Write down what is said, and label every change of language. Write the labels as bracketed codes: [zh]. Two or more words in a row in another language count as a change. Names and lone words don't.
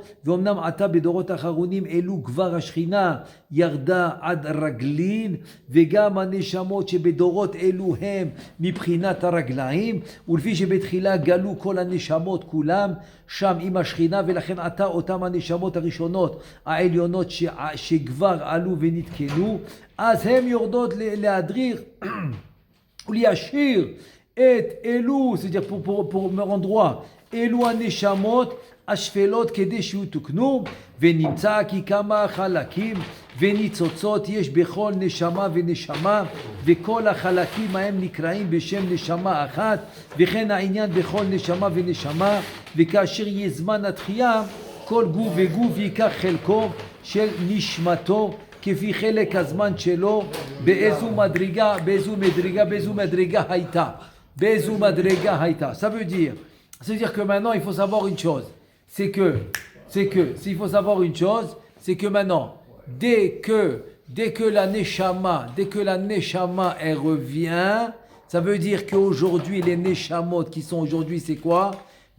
[he] ואומנם עתה בדורות האחרונים אלו כבר השכינה ירדה עד רגלין, וגם הנשמות שבדורות אלו הם מבחינת הרגליים, ולפי שבתחילה גלו כל הנשמות כולם שם עם השכינה, ולכן עתה אותם הנשמות הראשונות העליונות שכבר עלו ונתקנו, אז הם יורדות להדריך ולהשאיר את אלו, [fr] c'est-à-dire pour me rendre droit, [he] אלו הנשמות השפלות כדי שיתוקנו, ונמצא כי כמה חלקים וניצוצות יש בכל נשמה ונשמה, וכל החלקים ההם נקראים בשם נשמה אחת, וכן העניין בכל נשמה ונשמה, וכאשר יהיה זמן התחייה, כל גוף וגוף ייקח חלקו של נשמתו, כפי חלק הזמן שלו, באיזו מדרגה הייתה. באיזו מדרגה הייתה. [fr] Ça veut dire que maintenant il faut savoir une chose. C'est que s'il faut savoir une chose, c'est que maintenant, dès que la neshama elle revient, ça veut dire qu'aujourd'hui les neshamot qui sont aujourd'hui c'est quoi?